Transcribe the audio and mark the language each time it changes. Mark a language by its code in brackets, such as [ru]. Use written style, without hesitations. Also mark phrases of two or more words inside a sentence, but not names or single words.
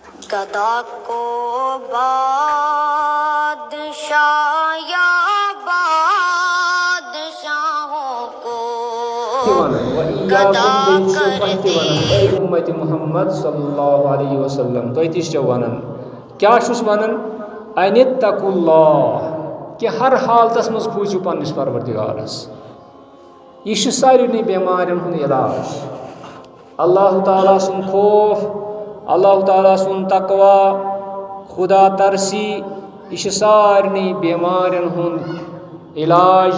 [ur] گدا کو بادشاہ یا بادشاہوں کو گدا کر دے. [ks] امت محمد [ar] صلی اللہ علیہ وسلم [ks] تُہۍ تہِ چھِو وَنان کیٛاہ چھُس وَنان [ar] ان اتقوا اللہ [ks] کہ ہر حالتس منٛز کھوٗژِو پنٛنِس پروردگارس. یہ چھُ سارنٕے بٮ۪مارٮ۪ن ہُنٛد علاج. اللہ تعالیٰ سُنٛد خوف، اللہ تعالیٰ سُنٛد تقوا، خدا ترسی، یہ چھُ سارنٕے بٮ۪مارٮ۪ن ہُنٛد علاج.